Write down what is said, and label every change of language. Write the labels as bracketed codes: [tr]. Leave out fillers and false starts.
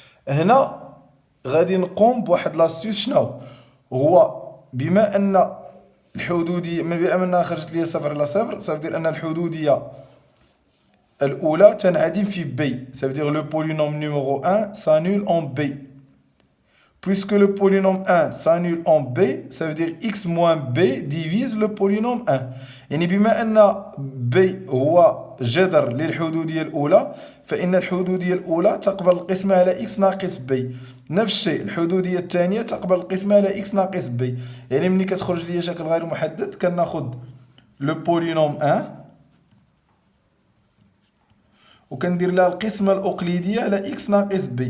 [ar] هنا غادي نقوم بواحد لاستيس، شنو هو؟ بما ان الحدوديه، بما انها خرجت لي صفر على صفر، صافي دير ان الحدوديه الاولى تنعدم في بي، صافي دير لو بولينوم نيميرو 1 [fr] s'annule en b. Puisque le polynôme 1 s'annule en b, ça veut dire x moins b divise le polynôme 1. [ar] يعني بما أن b هو جذر للحدودية الأولى، فإن الحدودية الأولى تقبل القسمة على x ناقص b. نفس الشيء الحدودية الثانية تقبل القسمة على x ناقص b. يعني ملي كتخرج لي شكل غير محدد كناخذ لو بولينوم 1 وكندير لها القسمة الأقليدية على إكس ناقص بي.